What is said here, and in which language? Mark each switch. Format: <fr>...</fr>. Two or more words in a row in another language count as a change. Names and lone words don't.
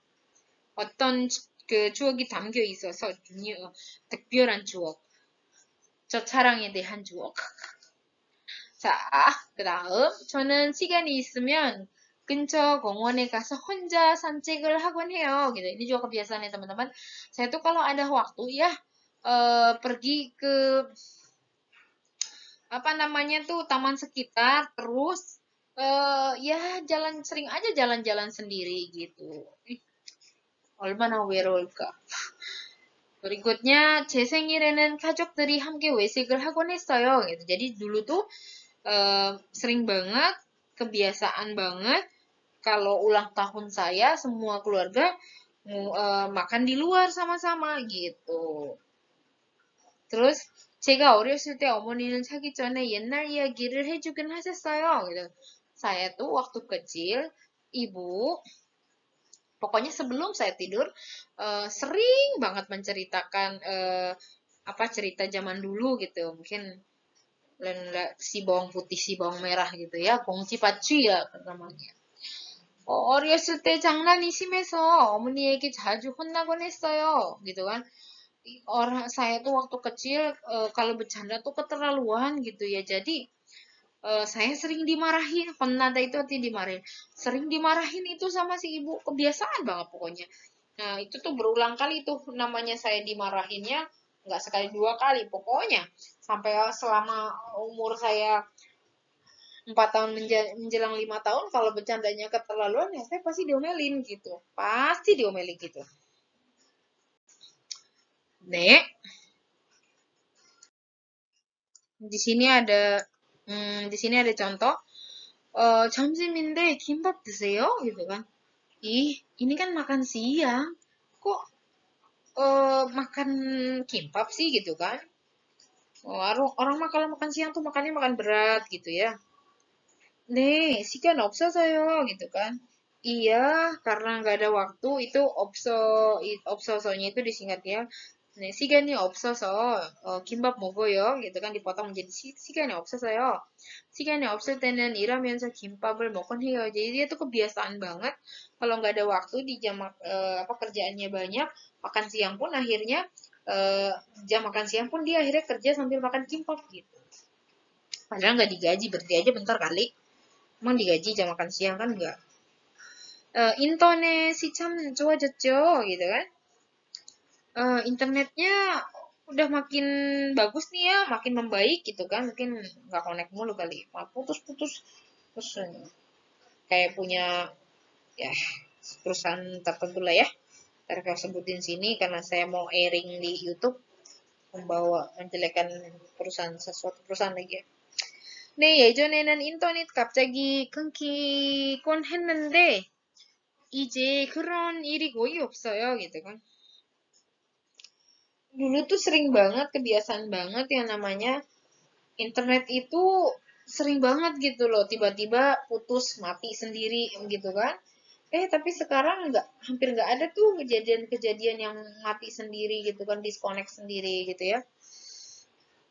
<ko>어떤 그 추억이 담겨 있어서 특별한 추억. 저 차량에 대한 추억. 자, 그 다음 저는 시간이 있으면 근처 공원에 가서 혼자 산책을 하곤 해요.</ko> <id>Gitu. Ini juga kebiasaannya teman-teman. Saya tuh kalau ada waktu ya pergi ke apa namanya tuh taman sekitar terus ya sering aja jalan-jalan sendiri gitu.</id> <ko>얼마나 외로울까.</ko> <id>berikutnya</id> <ko>제 생일에는 가족들이 함께 외식을 하곤 했어요.</ko> <id>gitu. Jadi dulu tuh sering banget kebiasaan banget kalau ulang tahun saya semua keluarga makan di luar sama-sama gitu.</id> <ko>terus 제가 어렸을 때 어머니는 자기 전에 옛날 이야기를 해주긴 하셨어요.</ko> <id>그래서 saya tuh waktu kecil ibu pokoknya sebelum saya tidur sering banget menceritakan apa cerita zaman dulu gitu. Mungkin si bawang putih, si bawang merah gitu ya. 공지밭쥐 ya namanya.</id> <ko>어렸을 때 장난이 심해서 어머니에게 자주 혼나곤 했어요.</ko> <id>gitu kan. Saya tuh waktu kecil kalau bercanda tuh keterlaluan gitu ya. Jadi saya sering dimarahin. Pernah itu artinya dimarahin. Sering dimarahin itu sama si ibu. Kebiasaan banget pokoknya. Nah itu tuh berulang kali tuh namanya saya dimarahinnya. Nggak sekali dua kali. Pokoknya sampai selama umur saya 4 tahun menjelang 5 tahun kalau bercandanya keterlaluan ya saya pasti diomelin gitu. Pasti diomelin gitu. Nek, di sini ada contoh.</id> <ko>점심인데 김밥 드세요?</ko> <id>gitu kan. Ih, ini kan makan siang. Kok makan kimbap sih gitu kan? Orang mah kalau makan siang tuh makannya makan berat gitu ya.</id> <ko>네, 시간 없어서요.</ko> <id>gitu kan. Iya, karena nggak ada waktu itu 없어서nya itu disingkat ya.</id> <ko>네, 시간이 없어서 김밥 먹어요.</ko> <id>gitu kan dipotong menjadi</id> <ko>시간이 없어서요. 시간이 없을 때는 일하면서 김밥을 먹곤 해요.</ko> <id>Jadi dia tuh kebiasaan banget kalau nggak ada waktu di jam apa kerjaannya banyak, makan siang pun akhirnya jam makan siang pun dia akhirnya kerja sambil makan kimbap gitu. Padahal nggak digaji, berarti aja bentar kali. Emang digaji jam makan siang kan enggak.</id> <ko>인터넷이 참 좋아졌죠,</ko> <id>gitu kan. Internetnya udah makin bagus nih ya, makin membaik gitu kan. Mungkin nggak connect mulu kali, malah putus-putus. Terus kayak punya ya perusahaan tertentu lah ya. Ntar saya sebutin sini karena saya mau airing di YouTube, membawa menjelekan perusahaan sesuatu perusahaan lagi ya.</id> <ko>네, 예전에는 인터넷 갑자기 끊기곤 했는데 이제 그런 일이 거의 없어요,</ko> <id>gitu kan. Dulu tuh sering banget, kebiasaan banget yang namanya internet itu sering banget gitu loh, tiba-tiba putus, mati sendiri gitu kan. Tapi sekarang hampir nggak ada tuh kejadian-kejadian yang mati sendiri gitu kan, disconnect sendiri gitu ya.</id>